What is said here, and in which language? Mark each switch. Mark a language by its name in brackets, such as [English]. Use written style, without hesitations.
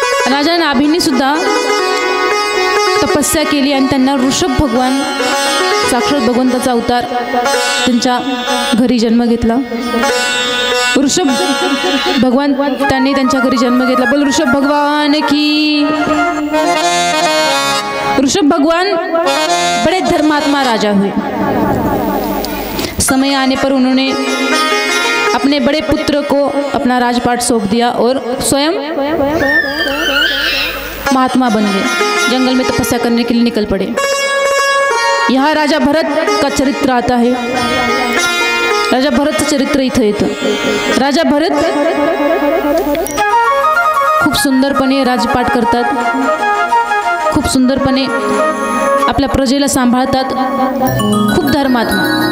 [Marathi] राजा नाभींनी सुद्धा तपस्या केली आणि त्यांना ऋषभ भगवान साक्षात भगवंताचा अवतार त्यांच्या घरी जन्म घेतला. ऋषभ भगवान त्यांनी त्यांच्या घरी जन्म घेतला. [Hindi] बोल ऋषभ भगवान की. ऋषभ भगवान बड़े धर्मात्मा राजा हुए. समय आने पर उन्होंने अपने बड़े पुत्र को अपना राजपाट सौंप दिया और स्वयं महात्मा बन गए. जंगल में तपस्या करने के लिए निकल पड़े. यहाँ राजा भरत का चरित्र आता है. [Marathi] राजा भरतचं चरित्र इथं येतं. राजा भरत खूप सुंदरपणे राजपाट करतात. खूप सुंदरपणे आपल्या प्रजेला सांभाळतात. खूप धर्मात्मा.